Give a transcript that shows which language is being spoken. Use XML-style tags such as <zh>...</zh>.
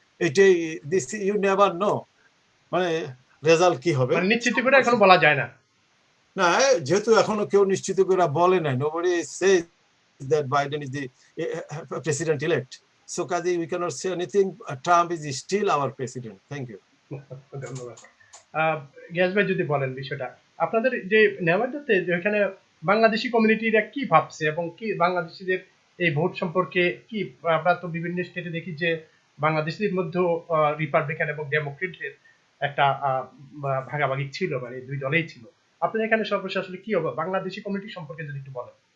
<bn>এটাই</bn> <en>this you never know,</en> <bn>মানে result কি হবে নিশ্চিত করে এখনো বলা যায় না। না, যেহেতু এখনো কেউ নিশ্চিত করে বলে নাই,</bn> <en>nobody says that Biden is the president elect, so</en> <bn>কাজে</bn> <en>we cannot say anything. Trump is still our president. Thank you.</en> <bn>ধন্যবাদ। গ্যাস ভাই যদি বলেন বিষয়টা, আপনাদের যে নেভাদাতে ওখানে বাংলাদেশি কমিউনিটিরা কি ভাবছে, এবং কি বাংলাদেশিদের এই ভোট সম্পর্কে কি, আমরা তো বিভিন্ন স্টেটে দেখি যে বাংলাদেশিদের মধ্যে রিপাবলিকান এবং ডেমোক্রেটের একটা ভাগাভাগি ছিল, মানে 2 দলেই ছিল। আপনাদের এখানে সর্বশেষ আসলে কি হবে বাংলাদেশি কমিউনিটি সম্পর্কে যদি একটু বলেন?</bn>